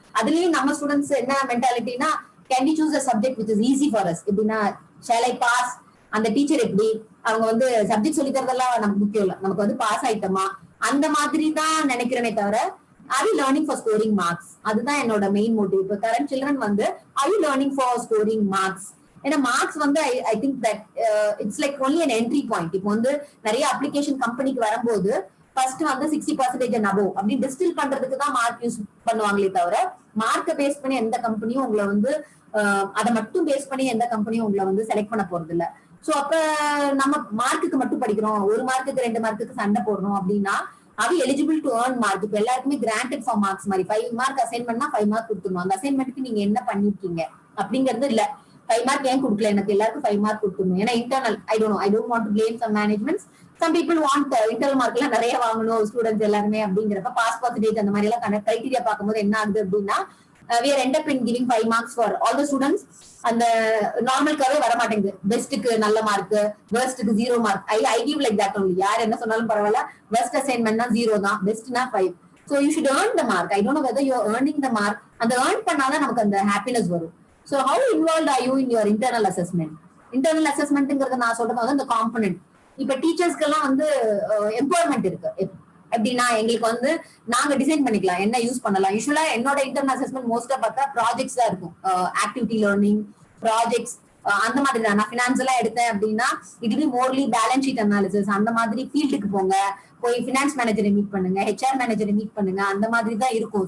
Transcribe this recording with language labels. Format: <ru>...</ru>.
<ta>அதுலயும் நம்ம ஸ்டூடெண்ட்ஸ் என்ன மென்டாலிட்டினா,</ta> <en>Can we choose a subject which is easy for us.</en> <ta>எப்படின்னா</ta> <en>shall I pass,</en> <ta>அந்த டீச்சர் எப்படி, அவங்க வந்து சப்ஜெக்ட் சொல்லி தரதெல்லாம் நமக்கு முக்கியம் இல்ல, நமக்கு வந்து பாஸ் ஆயிட்டோமா அந்த மாதிரி தான் நினைக்கிறேனே தவிர</ta> <en>are you learning for scoring marks?</en> <ta>அதுதான் என்னோட மெயின் மோட்டிவ். இப்போ கரண்ட் சில்ட்ரன் வந்து</ta> <en>are you learning for scoring marks? ஏன்னா marks வந்து I think that it's like only an entry point.</en> <ta>இப்போ வந்து நிறைய அப்ளிகேஷன் கம்பெனிக்கு வரும்போது ஃபர்ஸ்ட் வந்து 60% and above அப்படி டிஸ்டில் பண்றதுக்கு தான் மார்க் யூஸ் பண்ணுவாங்களே தவிர மார்க்கை பேஸ் பண்ணி எந்த கம்பெனியும் உங்களை வந்து அதை மட்டும் பேஸ் பண்ணி எந்த கம்பெனியும் உங்களை வந்து செலக்ட் பண்ண போறது இல்ல. சோ அப்ப நம்ம மார்க்குக்கு மட்டும் படிக்கிறோம், 1 மார்க்குக்கு 2 மார்க்குக்கு சண்டை போடுறோம் அப்படின்னா அது எலிஜிபிள் டு ஏர்ன் மார்க். இப்ப எல்லாருக்குமே கிராண்டட் ஃபார் மார்க்ஸ் மாதிரி 5 மார்க் அசைன்மெண்ட்னா 5 மார்க் கொடுத்துருவோம். அந்த அசைன்மெண்ட்டுக்கு நீங்க என்ன பண்ணிருக்கீங்க அப்படிங்கிறது இல்ல. 5 மார்க் ஏன் கொடுக்கல, எனக்கு எல்லாருக்கும் 5 மார்க் கொடுத்துருணும். ஏன்னா internal</ta> <en>I don't want to blame some managements.</en> <ta>Some people want internal mark எல்லாம் நிறைய வாங்கணும் ஸ்டூடெண்ட்ஸ் எல்லாருமே அப்படிங்கிறப்ப பாஸ் பர்சன்டேஜ் அந்த மாதிரி எல்லாம் கிரைட்டீரியா பார்க்கும்போது என்ன ஆகுது அப்படின்னா</ta> <en>we are end up in giving 5 marks for all the students.</en> <ta>அந்த நார்மல்காவே வர மாட்டேங்குது. பெஸ்ட்டுக்கு நல்ல mark, வேர்ஸ்ட்டுக்கு 0 mark.</ta> <en>I give like that only.</en> <ta>யார் என்ன சொன்னாலும் பரவாயில்ல, பெஸ்ட் அசைன்மெண்ட்னா 0 தான், பெஸ்ட்னா 5.</ta> <en>So you should earn the mark. I don't know whether you are earning the mark.</en> <ta>அந்த earn பண்ணாதான் நமக்கு அந்த happiness வரும்.</ta> <en>So how involved are you in your internal assessment?</en> <ta>internal assessmentங்கிறது நான் சொல்றது வந்து அந்த காம்பனன்ட். இப்ப டீச்சர்ஸ்க்கு எல்லாம் வந்து எம்பவர்மெண்ட் இருக்கு. எப்படின்னா எங்களுக்கு வந்து நாங்க டிசைன் பண்ணிக்கலாம் என்ன யூஸ் பண்ணலாம். யூஸ்வலா என்னோட இன்டர்னல் அசஸ்மெண்ட் மோஸ்டா பார்த்தா ப்ராஜெக்ட்ஸ் தான் இருக்கும். ஆக்டிவிட்டி லேர்னிங் ப்ராஜெக்ட்ஸ் அந்த மாதிரி தான். நான் ஃபினான்ஸ் எல்லாம் எடுத்தேன் அப்படின்னா it be Morley balance sheet analysis அந்த மாதிரி ஃபீல்டுக்கு போங்க, போய் ஃபினான்ஸ் மேனேஜரை மீட் பண்ணுங்க, ஹெச்ஆர் மேனேஜரை மீட் பண்ணுங்க, அந்த மாதிரி தான் இருக்கும்.</ta>